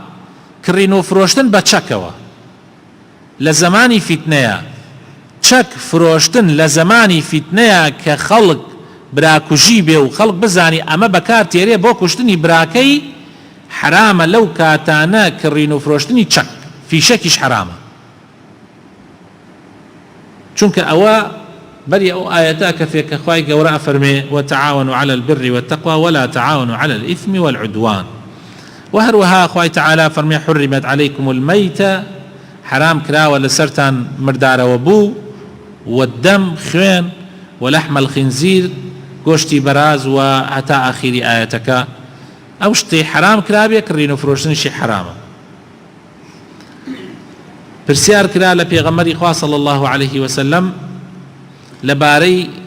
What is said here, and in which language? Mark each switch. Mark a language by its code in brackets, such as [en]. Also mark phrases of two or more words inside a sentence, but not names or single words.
[ckb] هەروەها کڕین و فرۆشتن بە چەکەوە لە زمانی فیتنەیە چەک فرۆشتن لە زمانی فیتنەیە کە خەڵک براکوژی بێ و خەڵک بزانی ئەمە بەکار تێرێ بۆ کوشتنی براکەی حرامە لەو کاتانە کڕین و فرۆشتنی چەک فیشەکیش حرامە چونکە ئەوە بەری ئەو ئاەتە کە فێکە خوای گەورە ئەفەرمێ [ar] وتعاونوا على البر والتقوى ولا تعاونوا على الإثم والعدوان [ckb] وهروها خوای تعالى فەرمێ [ar] حرمت عليكم الميتة [ckb] حرام کراوە لەسەرتان مردارەوە بوو والدم خوێن [ar] ولحم الخنزير [ckb] گۆشتی بەراز و هەتا ئاخیری ئاەتەکە ئەو شتەی حرام کرابێ کڕین و فرۆشتنیشی حرامە پرسیار کرا لە پێغەمبەری خوا [ar] صلی الله عليه وسلم [ckb] لەبارەی